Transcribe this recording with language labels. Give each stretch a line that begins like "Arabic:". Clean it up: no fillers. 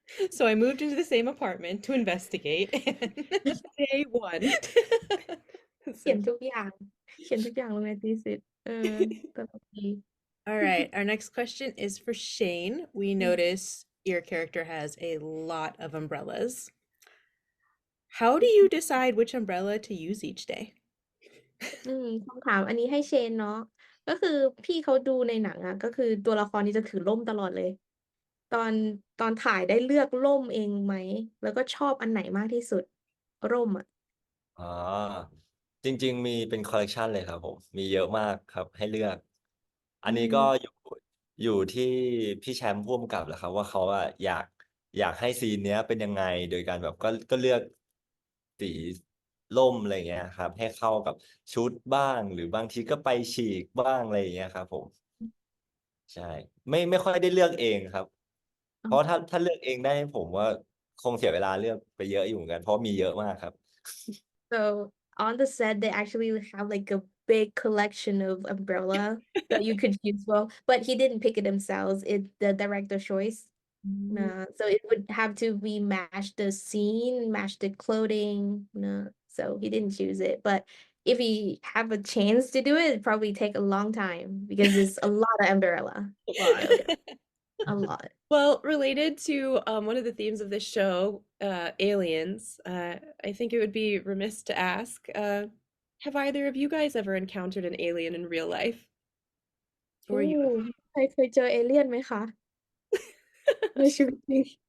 English: So I moved into the same apartment to investigate and Day one.
Thai: เขียนทุกอย่างเขียนทุกอย่างลงใน thesis ตลกดี
English: All right, our next question is for Shane. We notice your character has a lot of umbrellas. How do you decide which umbrella to use each day?
Thai: คำถามอันนี้ให้เชนเนาะก็คือพี่เขาดูในหนังอะก็คือตัวละครนี้จะถือร่มตลอดเลยตอนตอนถ่ายได้เลือกร่มเองไหมแล้วก็ชอบอันไหนมากที่สุดร่มอะ อ๋อจริงๆมีเป็นคอลเลกชันเลยครับผมมีเยอะมากครับให้เลือกอันนี้ก็อยู่ที่พี่แชมป์ร่วมกับแหละครับว่าเขาอะอยากให้ซีนเนี้ยเป็นยังไงโดยการแบบก็เลือกสีร่มอะไรอย่างเงี้ยครับให้เข้ากับชุดบ้างหรือบางทีก็ไปฉีกบ้างอะไรอย่างเงี้ยครับผมใช่ไม่ค่อยได้เลือกเองครับเพราะถ้าเลือกเองได้ผมว่าคงเสียเวลาเลือกไปเยอะอยู่เหมือนกันเพราะมีเยอะมากครับ
English: So on the set, they actually have like a big collection of umbrella that you could choose from, but he didn't pick it themselves. It's the director choice. No, so it would have to be match the scene, match the clothing. No, so he didn't choose it. But if he have a chance to do it, it'd probably take a long time because it's a lot of umbrella. A lot. So a lot. Well, related to one of the themes of this show, aliens, I think it would be remiss to ask, have either of you guys ever encountered an alien in real life? Or you?
Thai: ใครเคยเจอเอเลี่ยนไหมคะในชีวิตจริง